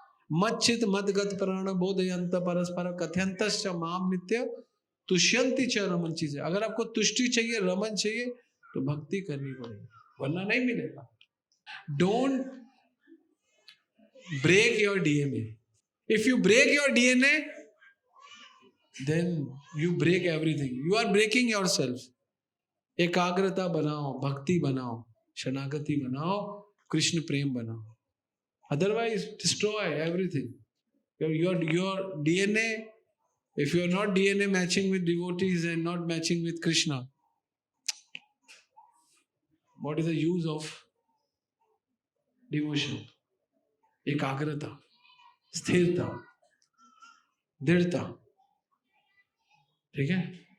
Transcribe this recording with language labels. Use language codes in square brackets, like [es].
[sa] मच्चित मदगत प्राण बोधयंत परस्पर कथयंतश्च माम नित्य तुष्यंति च रमन। [hi] चीजें, अगर आपको तुष्टि चाहिए, रमन चाहिए, तो भक्ति करनी पड़ेगी, वरना नहीं मिलेगा। [en] Don't break your DNA। If you break your DNA, then you break everything. You are breaking yourself. [hi] एकाग्रता बनाओ, भक्ति बनाओ, शरणागति बनाओ, कृष्ण प्रेम बनाओ, [en] otherwise destroy everything. Your DNA, if you are not DNA matching with devotees and not matching with Krishna, what is the use of devotion? [hi] एकाग्रता, स्थिरता, दृढ़ता। ठीक है।